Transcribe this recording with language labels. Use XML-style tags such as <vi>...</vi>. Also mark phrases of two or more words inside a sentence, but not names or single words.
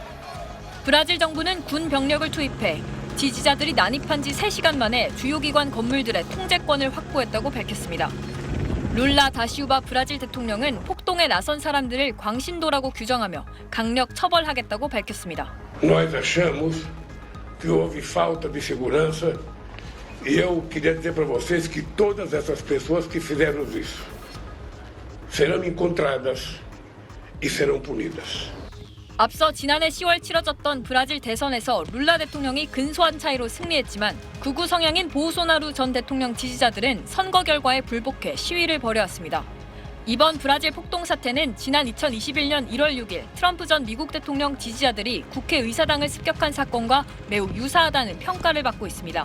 <ko>브라질 정부는 군 병력을 투입해 지지자들이 난입한 지 3시간 만에 주요 기관 건물들의 통제권을 확보했다고 밝혔습니다. 룰라 다시우바 브라질 대통령은 폭동에 나선 사람들을 광신도라고 규정하며 강력 처벌하겠다고 밝혔습니다.</ko> <pt>Nós achamos que houve falta de segurança e eu queria dizer para vocês que todas essas pessoas que fizeram isso serão encontradas e serão punidas.</pt> <ko>앞서 지난해 10월 치러졌던 브라질 대선에서 룰라 대통령이 근소한 차이로 승리했지만 극우 성향인 보우소나루 전 대통령 지지자들은 선거 결과에 불복해 시위를 벌여왔습니다. 이번 브라질 폭동 사태는 지난 2021년 1월 6일 트럼프 전 미국 대통령 지지자들이 국회의사당을 습격한 사건과 매우 유사하다는 평가를 받고 있습니다.</ko>